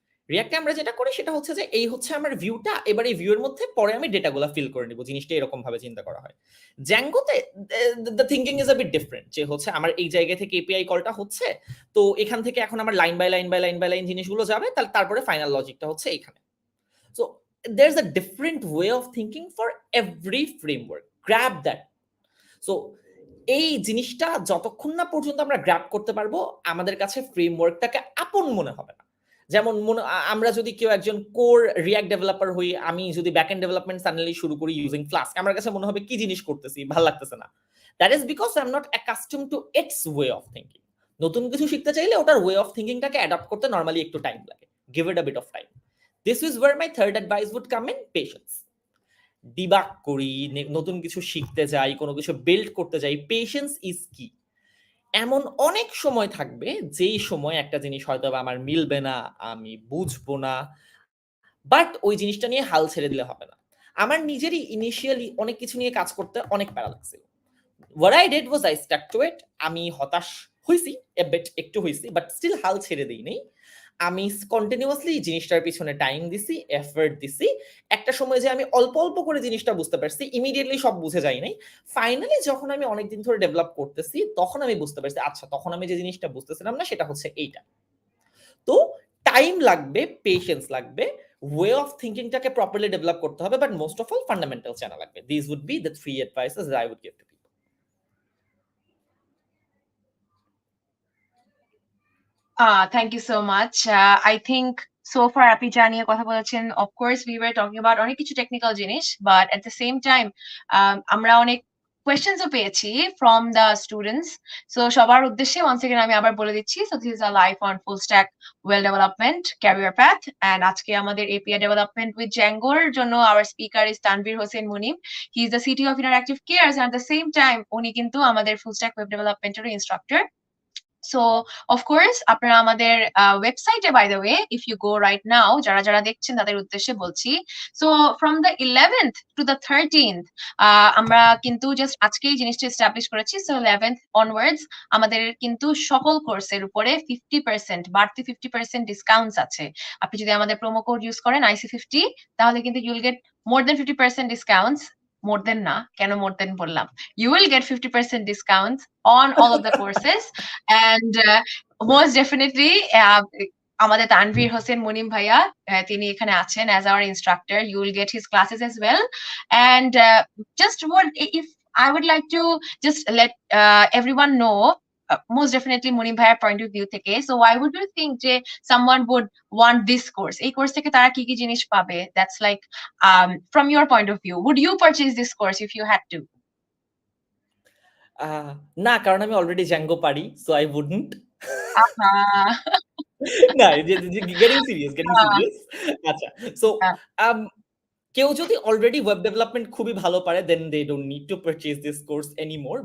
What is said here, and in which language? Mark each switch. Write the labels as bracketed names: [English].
[Bangla] রিঅ্যাক্টে আমরা যেটা করি সেটা হচ্ছে যে এই হচ্ছে আমার ভিউটা, এবার এই ভিউয়ের মধ্যে পরে আমি ডেটাগুলো ফিল করে নিব, জিনিসটা এরকম ভাবে চিন্তা করা হয়। জ্যাঙ্গোতে [English] the thinking is a bit different, [Bangla] যে হচ্ছে আমার এই জায়গা থেকে এপিআই কলটা হচ্ছে, তো এখান থেকে এখন আমার line by line by line by line জিনিসগুলো যাবে, তারপরে ফাইনাল লজিকটা হচ্ছে এখানে। [English] So there's a different way of thinking for every framework. Grab that. [Bangla] So এই জিনিসটা যতক্ষণ না পর্যন্ত আমরা গ্র্যাব করতে পারবো আমাদের কাছে ফ্রেমওয়ার্কটাকে আপন মনে হবে না। যেমন আমরা যদি কেউ একজন কোর রিঅ্যাক্ট ডেভেলপার হই, আমি যদি ব্যাকএন্ড ডেভেলপমেন্ট সাডেনলি শুরু করি ইউজিং ফ্লাস্ক, আমার কাছে মনে হবে কি জিনিস করতেছি, ভালো লাগতেছে না। [English] That is because I am not accustomed to its way of thinking. [Bangla] নতুন কিছু শিখতে চাইলে ওটার ওয়ে অফ থিঙ্কিংটাকে অ্যাডাপ্ট করতে নর্মালি একটু টাইম লাগে। [English] Give it a bit of time. This is where my third advice would come in, patience. [Bangla] Debug করি, নতুন কিছু শিখতে যাই, কোনো কিছু বিল্ড করতে যাই, [English] Patience is কি। [Bangla] এমন অনেক সময় থাকবে যেই সময় একটা জিনিস হয়তো আমার মিলবে না, আমি বুঝবো না, বাট ওই জিনিসটা নিয়ে হাল ছেড়ে দিলে হবে না। আমার নিজেরই ইনিশিয়ালি অনেক কিছু নিয়ে কাজ করতে অনেক প্যারা লাগছিল। [English] what I did was I stuck to it. [Bangla] আমি হতাশ হইছি, একটু হইছি, বাট স্টিল হাল ছেড়ে দিই নাই। আমি কন্টিনিউয়াসলি জিনিসটার পিছনে টাইম দিছি, এফর্ট দিছি। একটা সময় যে আমি অল্প অল্প করে জিনিসটা বুঝতে পারছি, ইমিডিয়েটলি সব বুঝে যাই নাই। ফাইনালি যখন আমি অনেকদিন ধরে ডেভেলপ করতেছি তখন আমি বুঝতে পারছি আচ্ছা তখন আমি যে জিনিসটা বুঝতেছিলাম না সেটা হচ্ছে এইটা। তো টাইম লাগবে, পেশেন্স লাগবে, ওয়ে অফ থিঙ্কিংটাকে প্রপারলি ডেভেলপ করতে হবে, but most of all fundamental জানা লাগবে। [English] This would be the 3 advices that I would give to people. Thank you so much. I think so far [Bangla] আপনি যা নিয়ে কথা বলেছেন, [English] of course we were talking about [Bangla] অনেক কিছু টেকনিক্যাল জিনিস, [English] but at the same time [Bangla] আমরা অনেক [English] questions [Bangla] পেয়েছি [English] from the students. [Bangla] So সবার উদ্দেশ্যে [English] once again [Bangla] আমি আবার বলে দিচ্ছি. [English] So this is a live on full stack well development career path, and [Bangla] আজকে আমাদের [English] API development with Django এর জন্য our speaker is Tanveer Hossain Munim. He is the CTO of Interactive Cares, and at the same time [Bangla] উনি কিন্তু আমাদের [English] full stack web development এর instructor. [Bangla] So of course আপনারা আমাদের ওয়েবসাইটে, [English] by the way, if you go right now, [Bangla] যারা যারা দেখছেন তাদের উদ্দেশ্যে বলছি, [English] so from the 11th to the 13th [Bangla] আমরা কিন্তু জাস্ট আজকেই জিনিসটা এস্টাবলিশ করেছি. So 11th onwards আমাদের কিন্তু সকল কোর্সের উপরে 50% বাড়তি 50% ডিসকাউন্টস আছে. আপনি যদি আমাদের প্রোমো কোড ইউজ করেন IC50, তাহলে কিন্তু [English] you will get more than 50% discounts. More than না, [Bangla] কেন [English] more than বললাম, you will get 50% discounts on all of the courses. And most definitely [Bangla] আমাদের তানভীর হোসেন মুনিম ভাইয়া তিনি এখানে আছেন [English] as our instructor. You will get his classes as well. And just what if I would like to just let everyone know, most definitely Munim ভাইয়ার point of view থেকে, so why would you think যে someone would want this course? [Bangla] এই course থেকে তারা কি কি জিনিস পাবে? [English] That's like from your point of view, would you purchase this course if you had to? [Bangla] না, কারণ আমি অলরেডি জ্যাঙ্গো পারি, [English] So I wouldn't. [Bangla] না, গেটিং সিরিয়াস। আচ্ছা, সো কেউ যদি অলরেডি ওয়েব ডেভেলপমেন্ট খুবই ভালো পারে, [English] Then they don't need to purchase this course anymore.